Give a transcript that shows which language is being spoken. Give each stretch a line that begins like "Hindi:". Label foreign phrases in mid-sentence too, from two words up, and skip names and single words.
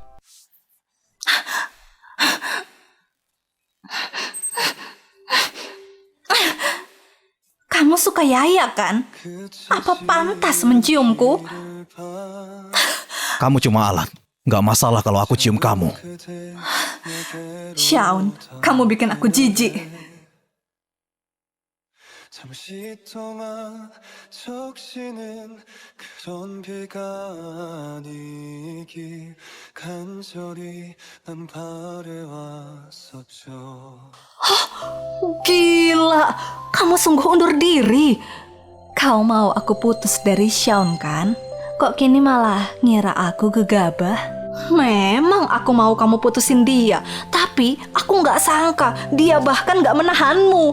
Indonesian: Kamu suka Yaya kan? Apa pantas menciumku? Kamu cuma alat. Gak masalah kalau aku cium kamu. Shaun, kamu bikin aku jijik.
Korean: 잠시 동안 적시는 그런 비가 아니길 간절히 난 바래왔었죠.
Indonesian: Gila, kamu sungguh undur diri. Kau mau aku putus dari Shaun kan? Kok kini malah ngira aku gegabah? Memang aku mau kamu putusin dia, tapi aku nggak sangka dia bahkan nggak menahanmu.